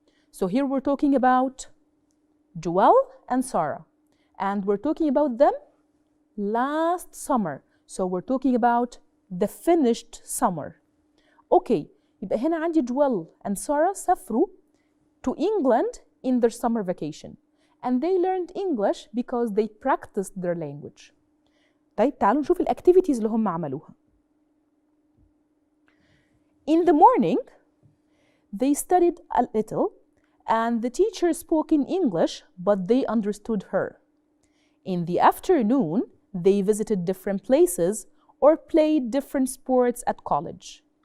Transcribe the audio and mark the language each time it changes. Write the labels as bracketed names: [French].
[English] So here we're talking about Joel and Sarah, and we're talking about them last summer. So we're talking about the finished summer. Okay, [Arabic] يبقى هنا عندي [English] Joel and Sarah [Arabic] سافروا [English] to England in their summer vacation. And they learned English because they practiced their language. [Arabic] طيب تعالوا نشوف الأكتيفيتيز اللي هم عملوها. [English] In the morning, they studied a little and the teacher spoke in English, but they understood her. In the afternoon, they visited different places or played different sports at college.